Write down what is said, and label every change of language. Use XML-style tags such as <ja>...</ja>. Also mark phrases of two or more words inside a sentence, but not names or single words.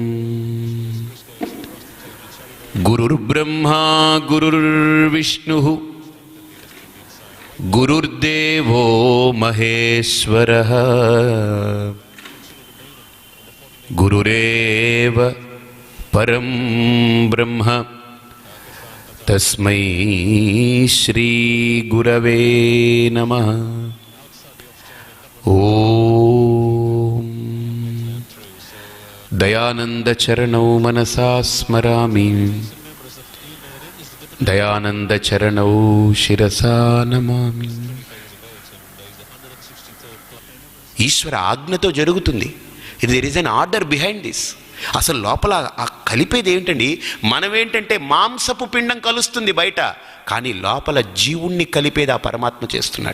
<sa>गुरुर्ब्रह्मा गुरुर्विष्णुः गुरुर्देवो महेश्वरः गुरुरेव परं ब्रह्म तस्मै श्री गुरवे नमः। ओम दयानंद चरणौ मनसा स्मरामि दयानंद चरणौ शिरसा नमामि।</sa> <te>ఈశ్వర ఆజ్ఞతో జరుగుతుంది.</te> <en>There is an order behind this.</en> <te>అసలు లోపల ఆ కలిపేది ఏంటండి? మనమేంటంటే మాంసపు పిండం కలుస్తుంది బయట, కానీ లోపల జీవుణ్ణి కలిపేది ఆ పరమాత్మ చేస్తున్నాడు.</te>